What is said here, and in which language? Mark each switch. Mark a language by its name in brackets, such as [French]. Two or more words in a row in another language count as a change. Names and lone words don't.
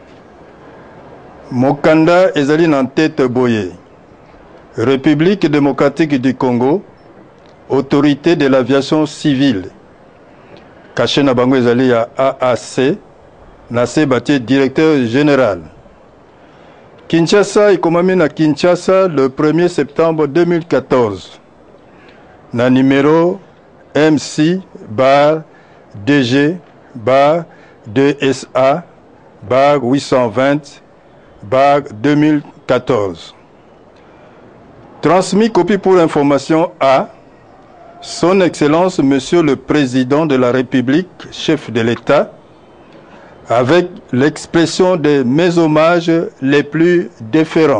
[Lingala] mokanda ezali na tête boye [French] République démocratique du Congo autorité de l'aviation civile [Lingala] caché na bango ezali ya AAC na se batie [French] directeur général [Lingala] Kinshasa ikomami na Kinshasa [French] le 1er septembre [Lingala] 2014 na numéro MC bar DG bar 2SA bar 820 bar 2014. [French] Transmis copie pour information à Son Excellence Monsieur le Président de la République, chef de l'État, avec l'expression de mes hommages les plus déférents.